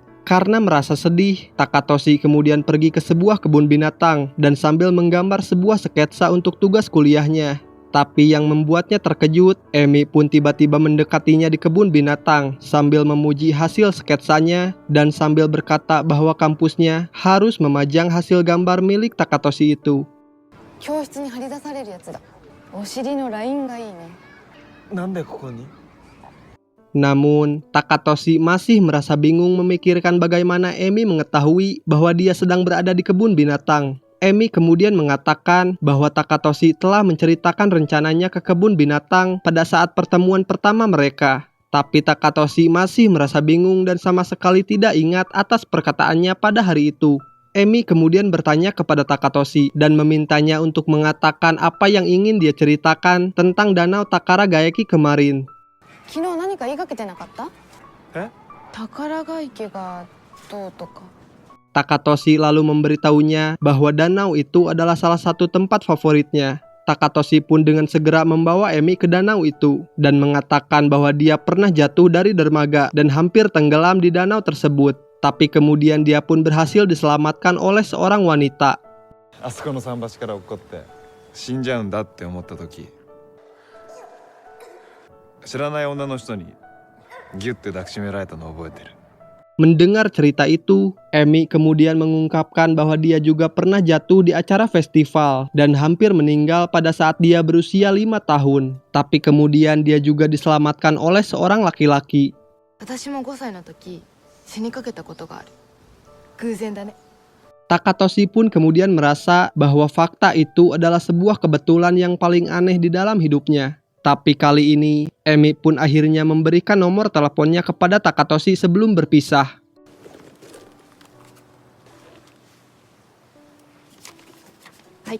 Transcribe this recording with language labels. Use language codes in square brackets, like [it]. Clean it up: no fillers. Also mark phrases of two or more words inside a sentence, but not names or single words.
[id] Karena merasa sedih, Takatoshi kemudian pergi ke sebuah kebun binatang dan sambil menggambar sebuah sketsa untuk tugas kuliahnya. Tapi yang membuatnya terkejut, Emi pun tiba-tiba mendekatinya di kebun binatang sambil memuji hasil sketsanya dan sambil berkata bahwa kampusnya harus memajang hasil gambar milik Takatoshi itu. [ja] 教室に貼り出されるやつだ。お尻のラインがいいね。なんでここに？ [id] Namun, Takatoshi masih merasa bingung memikirkan bagaimana Emi mengetahui bahwa dia sedang berada di kebun binatang. Emi kemudian mengatakan bahwa Takatoshi telah menceritakan rencananya ke kebun binatang pada saat pertemuan pertama mereka. Tapi Takatoshi masih merasa bingung dan sama sekali tidak ingat atas perkataannya pada hari itu. Emi kemudian bertanya kepada Takatoshi dan memintanya untuk mengatakan apa yang ingin dia ceritakan tentang danau Takara Gaeki kemarin. [ja] 昨日何か言いかけてなかった？え？宝ヶ池がどうとか。 [id] Takatoshi lalu memberitahunya bahwa danau itu adalah salah satu tempat favoritnya. Takatoshi pun dengan segera membawa Emi ke danau itu dan mengatakan bahwa dia pernah jatuh dari dermaga dan hampir tenggelam di danau tersebut. Tapi kemudian dia pun berhasil diselamatkan oleh seorang wanita. [ja] あそこの桟橋から落っこって死んじゃうんだって思った時知らない女の人にギュッて抱きしめられたのを覚えてる。 [id] Mendengar cerita itu, Emi kemudian mengungkapkan bahwa dia juga pernah jatuh di acara festival dan hampir meninggal pada saat dia berusia 5 tahun. Tapi kemudian dia juga diselamatkan oleh seorang laki-laki. [ja] 私も5歳の時死にかけたことがある。偶然だね。 [id] Takatoshi pun kemudian merasa bahwa fakta itu adalah sebuah kebetulan yang paling aneh di dalam hidupnya. Tapi kali ini, Emi pun akhirnya memberikan nomor teleponnya kepada Takatoshi sebelum berpisah. Hai.